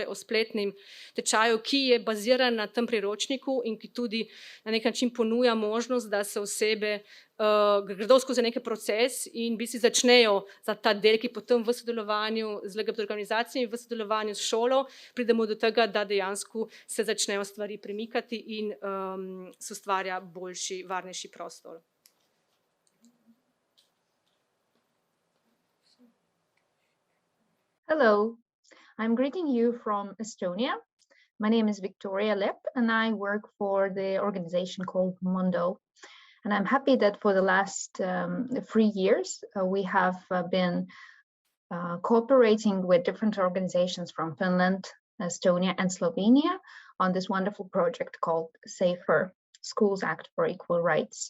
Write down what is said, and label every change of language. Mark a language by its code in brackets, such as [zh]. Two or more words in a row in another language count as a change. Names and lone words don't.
[sl] o spletnem tečaju, ki je baziran na tem priročniku in ki tudi na nek način ponuja možnost, da se osebe gredo skozi neki proces in bi si začnejo za ta del, ki potem v sodelovanju z LGBT organizacijami, v sodelovanju s šolo, pridemo do tega, da dejansko se začnejo stvari premikati in se ustvarja boljši, varnejši prostor. [en] Hello, I'm greeting you from Estonia. My name is Victoria Lepp and I work for the organization called Mondo. And I'm happy that for the last 3 years, we have been cooperating with different organizations from Finland, Estonia and Slovenia on this wonderful project called Safer Schools Act for Equal Rights.